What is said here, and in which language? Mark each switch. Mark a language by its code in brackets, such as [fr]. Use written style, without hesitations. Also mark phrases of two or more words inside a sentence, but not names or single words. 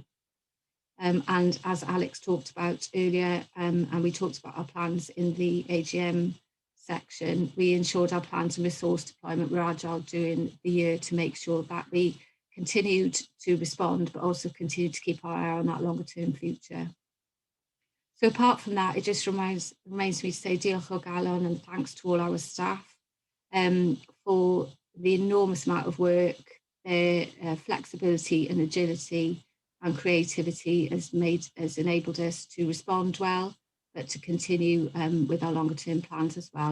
[en] And as Alex talked about earlier, and we talked about our plans in the AGM section, we ensured our plans and resource deployment were agile during the year to make sure that we continued to respond, but also continue to keep our eye on that longer term future. So apart from that, it just remains me to say [cy] diolch o galon [en] and thanks to all our staff for the enormous amount of work, their flexibility and agility and creativity has enabled us to respond well, but to continue with our longer term plans as well.